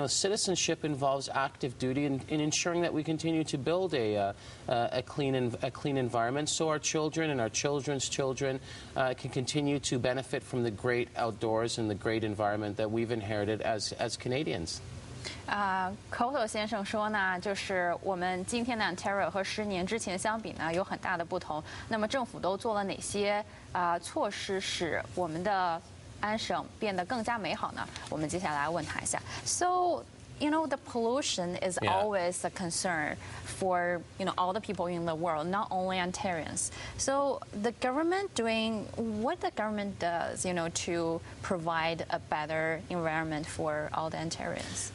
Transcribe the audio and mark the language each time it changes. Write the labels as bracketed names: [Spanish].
[English] Citizenship involves active duty in ensuring that we continue to build a clean environment, so our children and our children's children can continue to benefit from the great outdoors and the great environment that we've inherited as Canadians. [Chinese] Cotto 先生说呢，就是我们今天的 Ontario 和10年之前相比呢，有很大的不同。那么政府都做了哪些措施，使我们的安省变得更加美好呢？我们接下来问他一下。 [English] So, the pollution is always a concern for, all the people in the world, not only Ontarians. So the government what the government does, to provide a better environment for all the Ontarians?